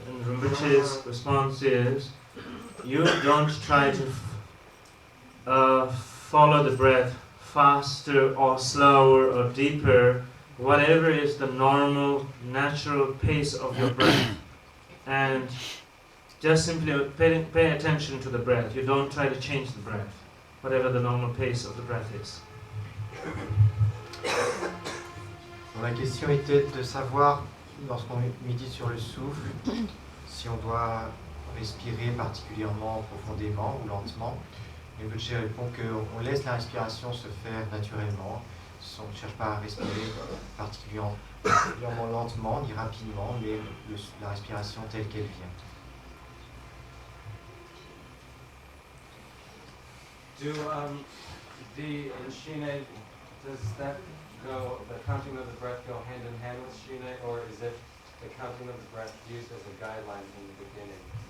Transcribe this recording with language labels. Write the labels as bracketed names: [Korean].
[English] And Rinpoche's response is, you don't try to follow the breath faster or slower or deeper, whatever is the normal, natural pace of your breath. And just simply pay attention to the breath. You don't try to change the breath, whatever the normal pace of the breath is. [French] La question était de savoir, lorsqu'on médite sur le souffle, si on doit respirer particulièrement profondément ou lentement. Rinpoche répond qu'on laisse la respiration se faire naturellement. On ne cherche pas à respirer particulièrement lentement ni rapidement, mais la respiration telle qu'elle vient. [English] Do the Shine, does that go, the counting of the breath go hand in hand with Shine, or is it the counting of the breath used as a guideline in the beginning?